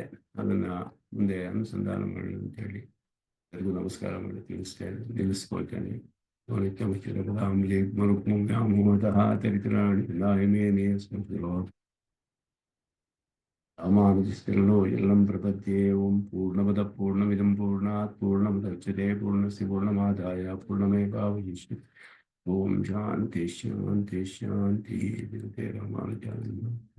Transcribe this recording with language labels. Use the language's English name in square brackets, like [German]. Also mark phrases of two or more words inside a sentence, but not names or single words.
[Kannada] ಅದನ್ನು ಮುಂದೆ ಅನುಸಂಧಾನ ಮಾಡಿ ಅಂತೇಳಿ ಎಲ್ಲರಿಗೂ ನಮಸ್ಕಾರ ಮಾಡಿ ನಿಲ್ಲಿಸ್ಕೊಳ್ತೇನೆ. [Sanskrit] ನಿತ್ಯ ಮುಖ್ಯ ಚರಿತ್ರಾಣಿ ರಾಮಾನುಜಸ್ತಿರಲೋ ಎಲ್ಲಂ ಪ್ರಪದ್ಯೆ ಓಂ ಪೂರ್ಣಮದ ಪೂರ್ಣಮಿದಂ ಪೂರ್ಣಾತ್ ಪೂರ್ಣಮುದಚ್ಯತೆ ಪೂರ್ಣಸ್ಯ ಪೂರ್ಣಮಾದಾಯ ಪೂರ್ಣಮೇವಾವಶಿಷ್ಯತೆ ಓಂ ಶಾಂತಿ ಶಾಂತಿ ಶಾಂತಿ ರಾಮಾನುಜಾಯ ನಮಃ.